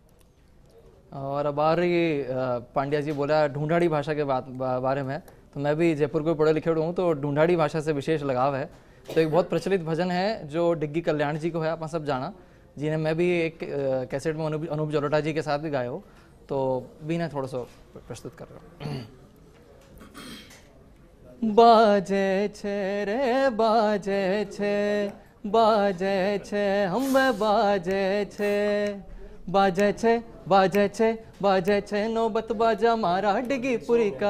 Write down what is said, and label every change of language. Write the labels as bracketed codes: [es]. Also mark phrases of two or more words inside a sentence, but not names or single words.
[hi] और अब आ रही पांड्या जी बोला ढूंढाड़ी भाषा के बारे में, तो मैं भी जयपुर को पढ़े लिखे हूँ, तो ढूंढाड़ी भाषा से विशेष लगाव है। तो एक बहुत प्रचलित भजन है जो डिग्गी कल्याण जी को है, आप सब जाना, जिन्हें मैं भी एक कैसेट में अनूप जलोटा जी के साथ भी गाया हो, तो भी मैं थोड़ा सा प्रस्तुत कर रहा हूँ। [mwr] बाजे छे रे बाजे छे, बाजे छे हम बाजे छे, बाजे छे बाजे छे बाजे छे नौबत बाजा मारा डिगीपुरी का